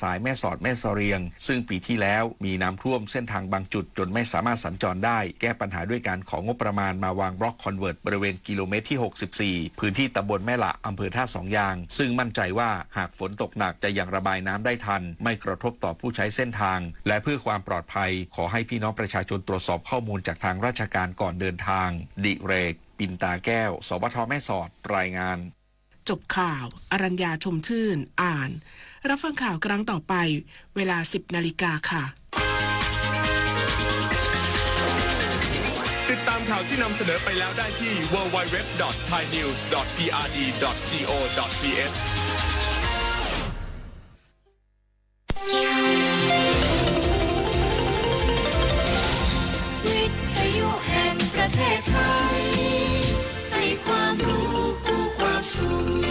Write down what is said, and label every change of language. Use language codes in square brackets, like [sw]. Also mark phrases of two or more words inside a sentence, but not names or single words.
[th] สายแม่สอดแม่สอเรียงซึ่งปีที่แล้วมีน้ำท่วมเส้นทางบางจุดจนไม่สามารถสัญจรได้แก้ปัญหาด้วยการของงบประมาณมาวางบล็อกคอนเวิร์ตบริเวณกิโลเมตรที่ 64 พื้นที่ตำบลแม่ละอำเภอท่าสองยางซึ่งมั่นใจว่าหากฝนตกหนักจะยังระบายน้ำได้ทันไม่กระทบต่อผู้ใช้เส้นทางและเพื่อความปลอดภัยขอให้พี่น้องประชาชนตรวจสอบข้อมูลจากทางราชการก่อนเดินทางดิเรกปินตาแก้วสวทแม่สอดรายงาน จบข่าวอรัญญาชมชื่นอ่านรับฟังข่าวครั้งต่อไปเวลา 10 นาฬิกาค่ะ ติดตามข่าวที่นำเสนอไปแล้วได้ที่ www.thainews.prd.go.th วิทยุแห่งประเทศไทยให้ความรู้กู้ความสุข